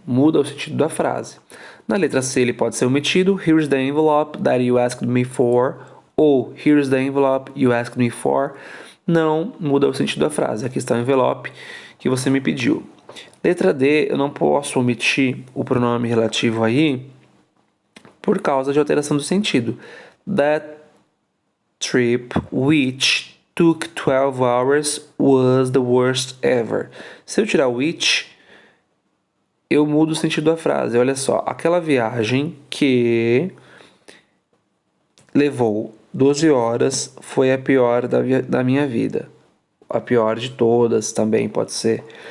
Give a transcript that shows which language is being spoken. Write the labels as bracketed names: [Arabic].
[Portuguese] Muda o sentido da frase. Na letra C ele pode ser omitido. [English] Here's the envelope that you asked me for. [Portuguese] Ou [English] here's the envelope you asked me for. [Portuguese] Não muda o sentido da frase. Aqui está o envelope que você me pediu. Letra D, eu não posso omitir o pronome relativo aí por causa de alteração do sentido. [English] That trip which took 12 hours was the worst ever. [Portuguese] Se eu tirar which, eu mudo o sentido da frase. Olha só, aquela viagem que levou 12 horas foi a pior da minha vida. A pior de todas também pode ser.